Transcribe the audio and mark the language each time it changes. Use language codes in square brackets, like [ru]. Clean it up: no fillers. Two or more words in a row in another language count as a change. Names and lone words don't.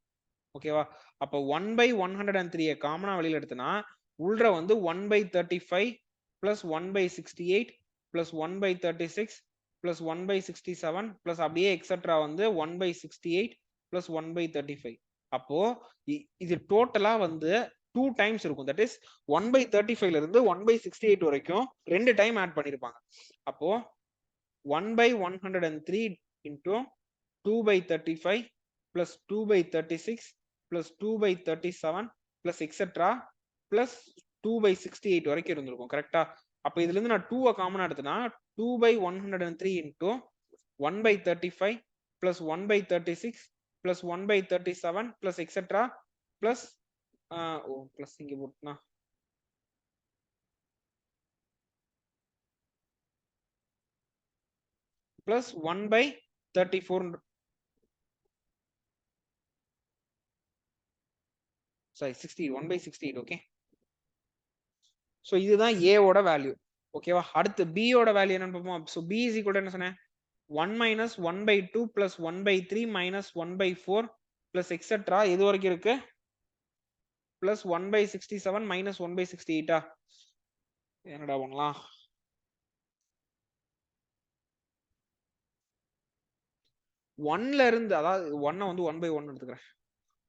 [ta] ஓகேவா, அப்ப 1/103 காமனா வெளியில எடுத்தனா உள்ள வந்து [en] 1/35 plus 1/68 plus 1/36 plus 1/67 plus [ta] அப்படியே எக்ஸெட்ரா வந்து 1/68 plus 1/35. அப்போ இது டோட்டலா வந்து 2 டைம்ஸ் இருக்கும். [en] that is [ta] 1/35ல இருந்து 1/68 வரைக்கும் 2 டைம் ஆட் பண்ணிருப்பாங்க. [en] அப்போ 1/103 into 2/35 plus 2/36 plus 2/37 plus etc plus 2/68 [ta] வரைக்கும் இருந்திருக்கும். கரெக்டா, அப்ப இதுல இருந்து நான் 2 காமனா எடுத்தனா [en] 2/103 into 1/35 plus 1/36 plus 1/37 plus etc plus plus [ta] இங்க போட்டுனா [en] plus 1/34. [ta] சாரி 68, 1/68. ஓகே, ஸோ இதுதான் ஏவோட வேல்யூ. ஓகேவா, அடுத்து B ஓட வேல்யூ என்னன்னு பார்ப்போம். [en] ஸோ B is equal to [ta] என்ன சொன்னேன், [en] 1 minus 1/2 plus 1/3 minus 1/4 plus etc [ta] இது வரைக்கும் இருக்கு [en] plus 1/67 minus 1/68. [ta] என்னடா பண்ணலாம், 1ல இருந்து, அதாவது 1 வந்து 1/1 எடுத்துக்கிறேன்.